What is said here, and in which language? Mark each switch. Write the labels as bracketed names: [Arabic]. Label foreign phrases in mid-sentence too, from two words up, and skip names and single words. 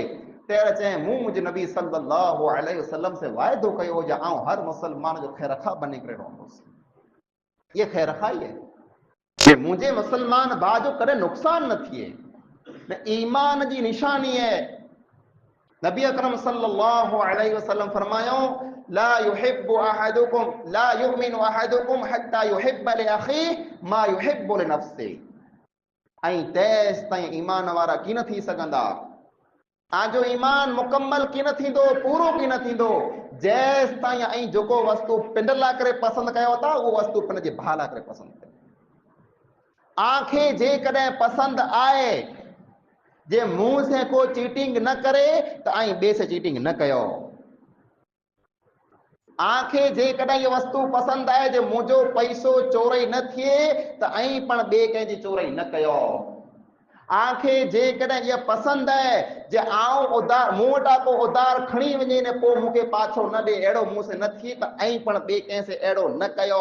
[Sindhi] तेर चए, मूं मुंहिंजे नबी [Arabic] صلى الله عليه وسلم [Sindhi] से वाइदो कयो जे आउं हर मुसलमान जो ख़ैरखा बनी करे रहंदुसि। [Urdu] یہ خیرخواہی ہے کہ مجھے [Sindhi] मुसलमान भाउ जो कॾहिं नुक़सान न थिए, न ईमान जी निशानी है। [Arabic] نبی اکرم صلى الله عليه وسلم फरमायो, لا يحب أحدكم لا يؤمن أحدكم حتى يحب لأخيه ما يحب لنفسه. [Sindhi] ऐं तेस ताईं ईमान वारा की न थी सघंदा, तव्हांजो ईमान मुकम्मल की न थींदो, पूरो की न थींदो, जेस ताईं ऐं जेको वस्तु पिंड लाइ करे पसंदि कयो था, उहो वस्तु पिंड जे भाउ लाइ करे पसंदि कयो। आंखे जेकॾहिं पसंदि आहे जे मुंह से को चीटिंग न करे त ऐं ॿिए से चीटिंग न कयो। आंखे जेकॾहिं इहा वस्तु पसंदि आहे जे मुंहिंजो पैसो चोरई न थिए त ऐं पण ॿिए कंहिंजी चोरई न कयो। आंखे जेकॾहिं इहा पसंदि आहे जे आउं उधार मूं वटां को उधार खणी वञे ने पोइ मूंखे पाछो न ॾे, अहिड़ो मूं से न थिए त ऐं पण ॿिए कंहिं से अहिड़ो न कयो।